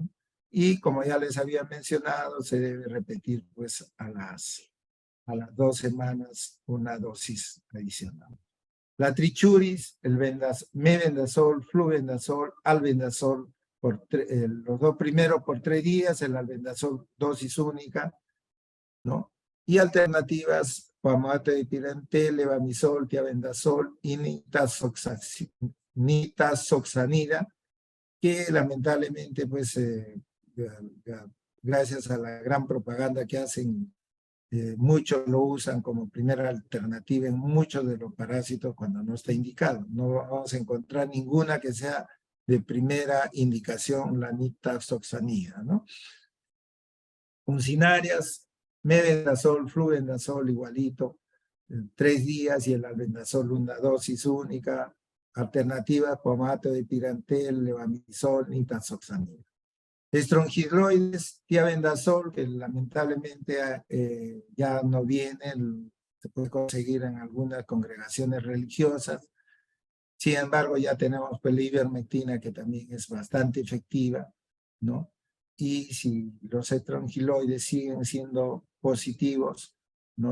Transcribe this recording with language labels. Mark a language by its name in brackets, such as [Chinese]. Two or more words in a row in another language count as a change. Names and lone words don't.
[Spanish] Y como ya les había mencionado, se debe repetir pues a las 2 semanas una dosis adicional. La trichuris, el mebendazol, flubendazol, albendazol, los 2 primeros por 3 días, el albendazol dosis única, ¿no? Y alternativas, formato de Pirantel, levamisol, tiabendazol y nitazoxanida, que lamentablemente pues gracias a la gran propaganda que hacen, muchos lo usan como primera alternativa en muchos de los parásitos cuando no está indicado. No vamos a encontrar ninguna que sea de primera indicación la nitazoxanida, ¿no? Funcionarias, mebendazol, flubendazol igualito, 3 días, y el albendazol una dosis única. Alternativas, pomato de pirantel, levamisol, nitazoxanida. Estrongiloides, tiabendazol, que lamentablemente ya no viene, se puede conseguir en algunas congregaciones religiosas. Sin embargo, ya tenemos pues, la ivermectina, que también es bastante efectiva, ¿no? Y si los estrongiloides siguen siendo positivos, ¿no?